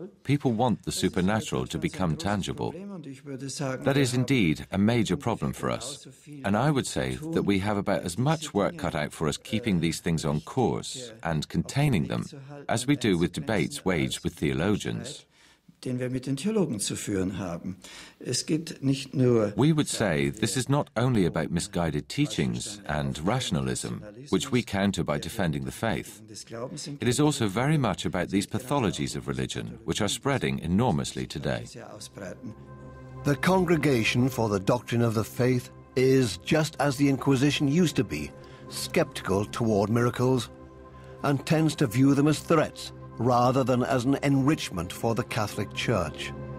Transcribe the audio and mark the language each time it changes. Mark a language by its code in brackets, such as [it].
[en] People want the supernatural to become tangible. That is indeed a major problem for us. And I would say that we have about as much work cut out for us keeping these things on course and containing them as we do with debates waged with theologians. [de] Den wir mit den Theologen zu führen haben. Es geht nicht nur [en] We would say this is not only about misguided teachings and rationalism, which we counter by defending the faith. It is also very much about these pathologies of religion, which are spreading enormously today. The Congregation for the Doctrine of the Faith is, just as the Inquisition used to be, skeptical toward miracles and tends to view them as threats rather than as an enrichment for the Catholic Church.